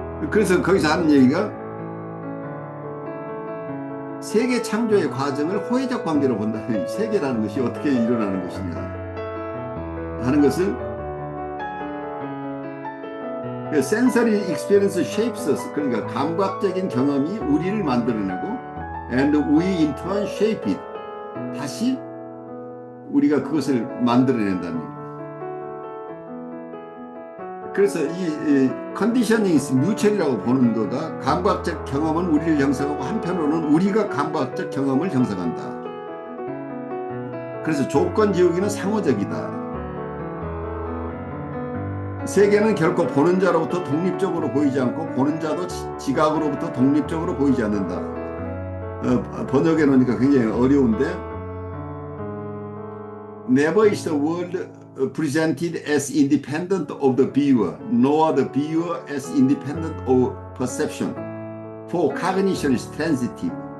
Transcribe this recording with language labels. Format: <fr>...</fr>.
<ko>그래서 거기서 하는 얘기가 세계 창조의 과정을 호혜적 관계로 본다. 세계라는 것이 어떻게 일어나는 것이냐 하는 것을</ko> <en>sensory experience shapes us.</en> <ko>그러니까 감각적인 경험이 우리를 만들어내고</ko> <en>and we in turn shape it.</en> <ko>다시 우리가 그것을 만들어낸다는 얘기예요. 그래서 이</ko> <en>conditioning is mutual</en> <ko>이라고 보는 거가 감각적 경험은 우리를 형성하고 한편으로는 우리가 감각적 경험을 형성한다. 그래서 조건지우기는 상호적이다. 세계는 결코 보는 자로부터 독립적으로 보이지 않고 보는 자도 지각으로부터 독립적으로 보이지 않는다. 번역해 놓으니까 굉장히 어려운데</ko> <en>Never is the world presented as independent of the viewer, nor the viewer as independent of perception. For cognition is transitive.</en>